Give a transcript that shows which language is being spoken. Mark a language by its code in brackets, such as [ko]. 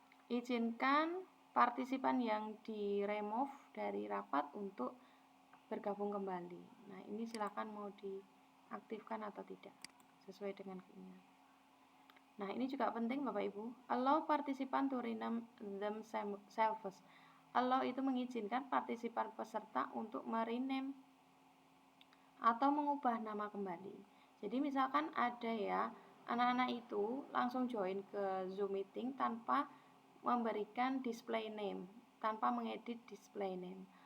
[id] Izinkan partisipan yang di-remove dari rapat untuk bergabung kembali. Nah, ini silakan mau diaktifkan atau tidak. sesuai dengan keinginan. Nah, ini juga penting Bapak Ibu. [en] Allow participant to rename themselves. [id] Allow itu mengizinkan partisipan peserta untuk merename atau mengubah nama kembali. Jadi misalkan ada ya, anak-anak itu langsung join ke Zoom meeting tanpa memberikan display name, tanpa mengedit display name.